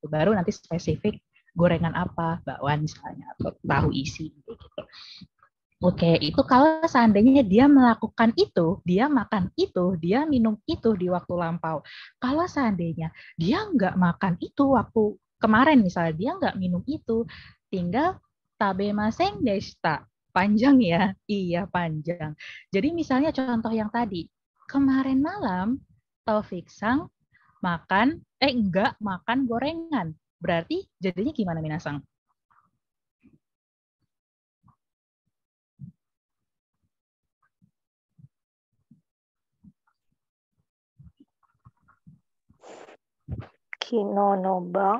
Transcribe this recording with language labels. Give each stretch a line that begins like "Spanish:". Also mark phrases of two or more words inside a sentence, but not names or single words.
Indonesian: Baru nanti spesifik gorengan apa, bakwan misalnya atau tahu isi gitu. Oke, itu kalau seandainya dia melakukan itu, dia makan itu, dia minum itu di waktu lampau. Kalau seandainya dia nggak makan itu waktu kemarin misalnya, dia nggak minum itu, tinggal
Japanese: 食べませんでした.
Indonesian: Panjang ya? Iya, panjang. Jadi misalnya contoh yang tadi, kemarin malam Taufik Sang nggak makan gorengan. Berarti jadinya gimana Minasang?
Japanese: 昨日の晩.